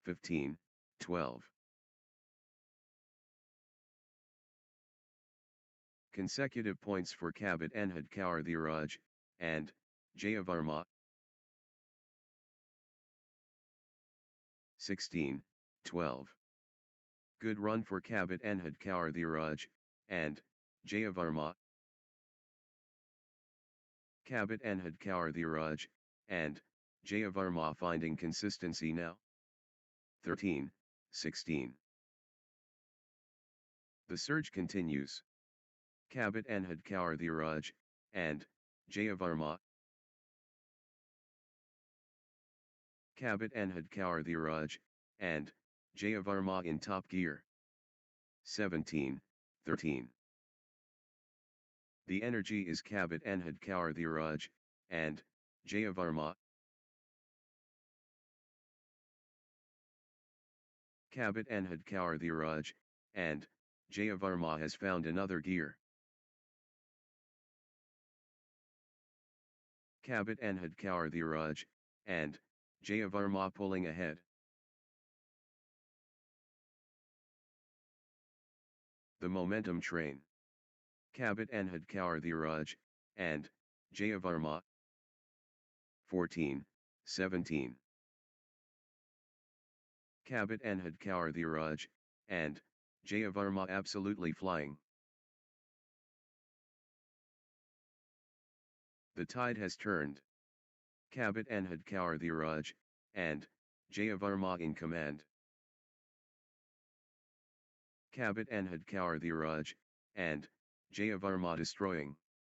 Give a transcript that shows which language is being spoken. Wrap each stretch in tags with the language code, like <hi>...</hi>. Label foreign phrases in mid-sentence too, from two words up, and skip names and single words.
<en>15, 12. Consecutive points for Kabit Enhad Kaur Dhiraj, and Jayavarma. 16, 12. Good run for Kabit Enhad Kaur Dhiraj, and Jayavarma. Kabit Enhad Kaur Dhiraj, and Jayavarma finding consistency now. 13, 16. The surge continues. Kabit Enhad Kaur Dhiraj, and Jayavarma. Kabit Enhad Kaur Dhiraj, and Jayavarma in top gear. 17, 13. The energy is Kabit Enhad Kaur Dhiraj, and Jayavarma. Kabit Enhad Kaur Dhiraj, and Jayavarma has found another gear. Kabit Enhad Kaur Dhiraj, and Jayavarma pulling ahead. The momentum train. Kabit Enhad Kaur Dhiraj, and Jayavarma. 14, 17. Kabit Enhad Kaur Dhiraj, and Jayavarma absolutely flying. The tide has turned. Kabit Enhad Kaur Dhiraj, and Jayavarma in command. Kabit Enhad Kaur Dhiraj, and Jayavarma destroying.</en>